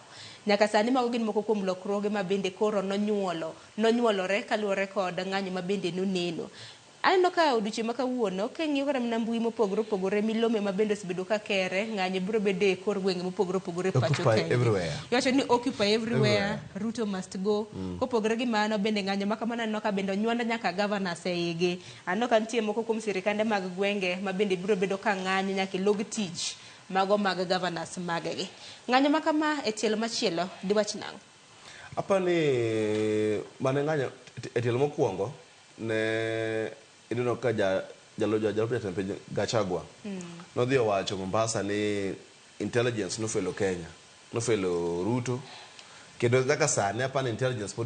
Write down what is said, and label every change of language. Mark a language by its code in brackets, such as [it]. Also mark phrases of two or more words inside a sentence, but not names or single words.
[luo] Nyaka sani mago gin moko kuom lokruoge ma bende koro nonyuolore kaluwore kod ng'anyo ma bende noneno. Aneno ka odiochieng' ma kawuono king'iyo kata mana mbui mopogore opogore milome ma bende osebedo ka kere ng'anyo biro bede kor gwenge mopogore opogore pacho kae. Iwacho ni [en] occupy everywhere, Ruto must go. [luo] Kopogore gi mano bende ng'anyo ma kamano aneno ka bende onywand nyaka governors e igi. Aneno ka nitie moko kuom sirikande mag gwenge ma bende biro bedo ka ng'anyo nyaka log tich mago mag governors magegi. Ng'anyo ma kama e tielo machielo diwach nang'o? Apani mane ng'anyo e tielo mokwongo ne ineno ka jalop jatend piny Gachagua nodhi owacho Mombasa ni intelligence nofelo Kenya, nofelo Ruto, kendo kaka sani apani intelligence pod